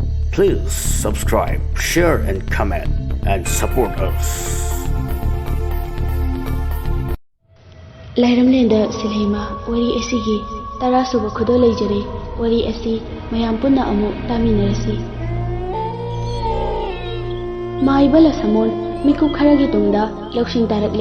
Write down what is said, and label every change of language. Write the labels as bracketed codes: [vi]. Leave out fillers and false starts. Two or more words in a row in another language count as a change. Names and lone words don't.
[en] Please subscribe, share and comment and support us. [mni] ꯂꯥꯏꯔꯝꯂꯦꯟꯗ ꯁꯤꯜꯍꯩꯃ ꯋꯥꯔꯤ ꯑꯁꯤꯒꯤ 10ꯁꯨꯕ ꯈꯨꯗꯣꯜ ꯂꯩꯖꯔꯦ. ꯋꯥꯔꯤ ꯑꯁꯤ ꯃꯌꯥꯝ ꯄꯨꯟꯅ ꯑꯃꯨꯛ ꯇꯥꯃꯤꯟꯅꯔꯁꯤ. ꯃꯥꯏꯕ ꯂꯁꯃꯣꯟ ꯃꯤꯀꯨꯞ ꯈꯔꯒꯤ ꯇꯨꯡꯗ ꯂꯧꯁꯤꯡ ꯇꯥꯔꯛꯂꯦ.